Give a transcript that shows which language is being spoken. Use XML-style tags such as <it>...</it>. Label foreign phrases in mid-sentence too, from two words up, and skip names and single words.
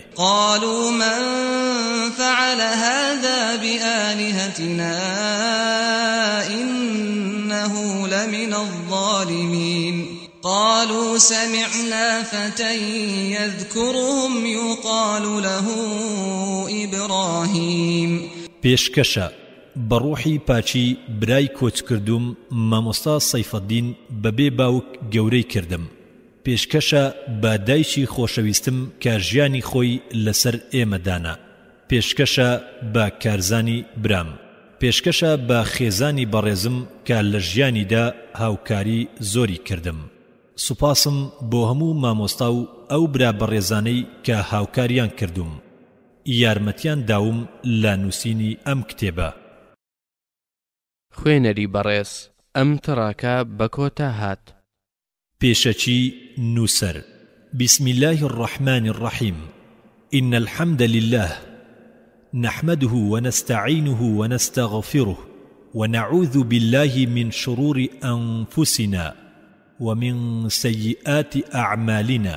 <ar>قالوا من فعل هذا بآلهتنا إنه لمن الظالمين. قالوا سمعنا فتى يذكرهم يقال له إبراهيم.</ar> <ckb>پێشکەشە بەڕوحی پاچی برای کۆچ کردوم مامۆستا سەیفەدین بەبێ باوک گەورەی کردم. پێشکەشە بە دایکی خۆشەویستم کە ژیانی خۆی لەسەر ئێمەدانا. پێشکەشە بە کارزانی برام. پێشکەشە بە خێزانی بەڕێزم کە لە ژیانیدا هاوکاری زۆری کردم. سوپاسم بۆ هەموو مامۆستا و ئەو برا بەڕێزانەی کە هاوکاریان کردوم. یارمەتیان داوم لە نووسینی ئەم کتێبە. خوێنەری بەڕێز، ئەم تڕاکە بە کۆتا هات. پێشەچی نووسەر.</ckb> <ar>بسم الله الرحمن الرحيم. إن الحمد لله نحمده ونستعينه ونستغفره ونعوذ بالله من شرور أنفسنا ومن سيئات أعمالنا.</ar>